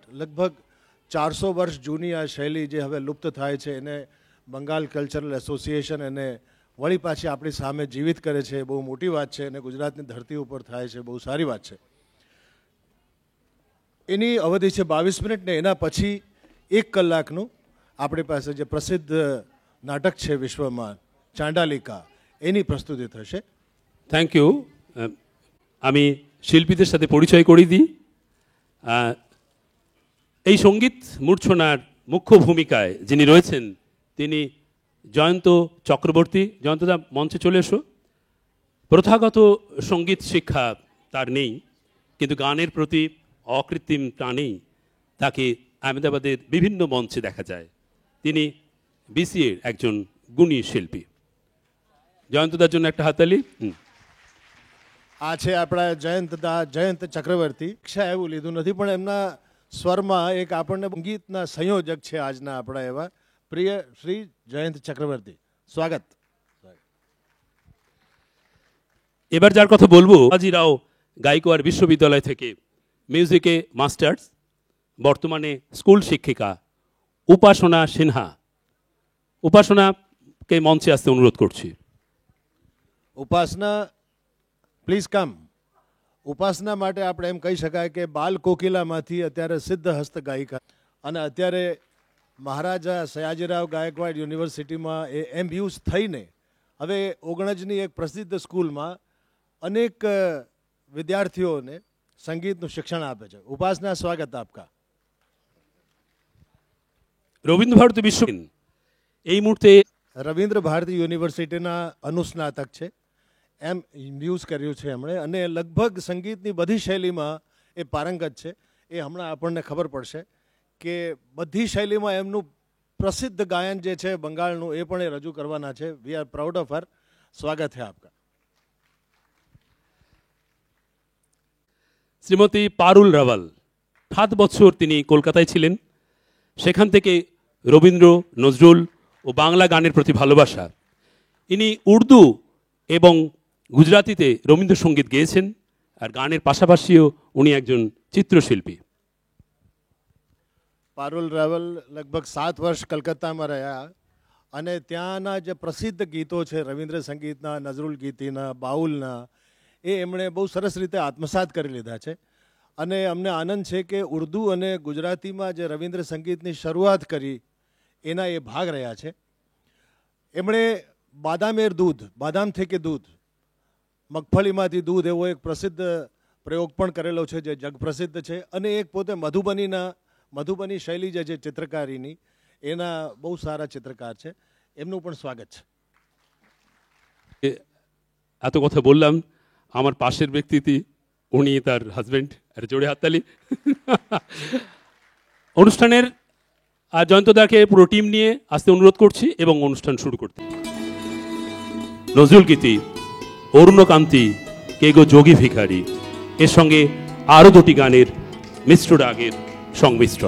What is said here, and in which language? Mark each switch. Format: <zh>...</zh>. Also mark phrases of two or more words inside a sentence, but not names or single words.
<gu>લગભગ 400 વર્ષ જૂની આ શૈલી જે હવે લુપ્ત થાય છે, એને બંગાળ કલ્ચરલ એસોસિએશન એને વળી પાછી આપણી સામે જીવિત કરે છે. બહુ મોટી વાત છે અને ગુજરાતની ધરતી ઉપર થાય છે, બહુ સારી વાત છે. એની અવધિ છે 22 મિનિટ ને એના પછી 1 કલાકનું આપણી પાસે જે પ્રસિદ્ધ નાટક છે વિશ્વમાં ચાંડાલિકા, એની પ્રસ્તુતિ થશે.</gu> <en>thank you.</en> <bn>আমি শিল্পীদের সাথে পরিচয় করিয়ে দিই। এই সঙ্গীত মূর্ছনার মুখ্য ভূমিকায় যিনি রয়েছেন তিনি জয়ন্ত চক্রবর্তী। জয়ন্তদা মঞ্চে চলে এসো। প্রথাগত সঙ্গীত শিক্ষা তার নেই, কিন্তু গানের প্রতি অকৃত্রিম টানেই তাকে আহমেদাবাদের বিভিন্ন মঞ্চে দেখা যায়। তিনি বিসিএ একজন গুণী শিল্পী। জয়ন্তদার জন্য একটা হাততালি।</bn> <gu>આ છે આપણા જયંત ચક્રવર્તી. ઈચ્છા એવું લીધું નથી પણ એમના સ્વરમાં એક આપણને સંગીતના સંયોજક છે આજના આપણા એવા પ્રિય શ્રી જયંત ચક્રવર્તી. સ્વાગત.</gu> <bn>এবার যার কথা বলবো বাজিরাও গাইকোয়াড় বিশ্ববিদ্যালয় থেকে মিউজিকে মাস্টার্স, বর্তমানে স্কুল শিক্ষিকা উপাসনা সিনহা। উপাসনাকে মঞ্চে আসতে অনুরোধ করছি।</bn> <en>ઉપાસના please come.</en> <gu>ઉપાસના માટે આપણે એમ કહી શકાય કે બાલ કોકિલામાંથી અત્યારે સિદ્ધ હસ્ત ગાયિકા અને અત્યારે મહારાજા સયાજીરાવ ગાયકવાડ યુનિવર્સિટીમાં એ એમયુઝ થઈને હવે ઓગણજની એક પ્રસિદ્ધ સ્કૂલમાં અનેક વિદ્યાર્થીઓને સંગીતનું શિક્ષણ આપે છે. ઉપાસના, સ્વાગત આપકા.</gu> <bn>রবীন্দ্রভারতী বিশ্ব এই মুহূর্তে</bn> <gu>રવિન્દ્ર ભારતી યુનિવર્સિટીના અનુસ્નાતક છે. એમ યુઝ કર્યું છે એમણે અને લગભગ સંગીતની બધી શૈલીમાં એ પારંગત છે. એ હમણાં આપણને ખબર પડશે કે બધી શૈલીમાં એમનું પ્રસિદ્ધ ગાયન જે છે બંગાળનું એ પણ એ રજૂ કરવાના છે.</gu> <en>we are proud of her. સ્વાગત છે આપકા.</en> <bn>শ্রীমতী পারুল রাওয়াল 7 বছর তিনি কলকাতায় ছিলেন। সেখান থেকে রবীন্দ্র, নজরুল ও বাংলা গানের প্রতি ভালোবাসা। ইনি উর্দু এবং গুজরাটিতে রবীন্দ্রসঙ্গীত গেয়েছেন আর গানের পাশাপাশিও উনি একজন চিত্রশিল্পী।</bn> <gu>પારુલ રાવલ લગભગ 7 વર્ષ કલકત્તામાં રહ્યા અને ત્યાંના જે પ્રસિદ્ધ ગીતો છે રવિન્દ્ર સંગીતના, નઝરુલ ગીતીના, બાઉલના, એ એમણે બહુ સરસ રીતે આત્મસાત કરી લીધા છે. અને અમને આનંદ છે કે ઉર્દુ અને ગુજરાતીમાં જે રવિન્દ્ર સંગીતની શરૂઆત કરી એના એ ભાગ રહ્યા છે. એમણે બાદામેર દૂધ, બાદામથી કે દૂધ, મગફળીમાંથી દૂધ એવો એક પ્રસિદ્ધ પ્રયોગ પણ કરેલો છે જે જગપ્રસિદ્ધ છે. અને એક પોતે મધુબની શૈલી જે છે ચિત્રકારીની, એના બહુ સારા ચિત્રકાર છે. એમનું પણ સ્વાગત છે.</gu> <bn>এত কথা বললাম, আমার পাশের ব্যক্তিটি উনি তার হাজবেন্ড। আর জোরে হাততালি। অনুষ্ঠানের জয়ন্তদাকে পুরো টিম নিয়ে আসতে অনুরোধ করছি এবং অনুষ্ঠান শুরু করতে। নজরুল গীতি, অরুণকান্তি, কে গো যোগী ভিখারি, এর সঙ্গে আরও 2টি গানের মিশ্র রাগের সংমিশ্রণ।</bn>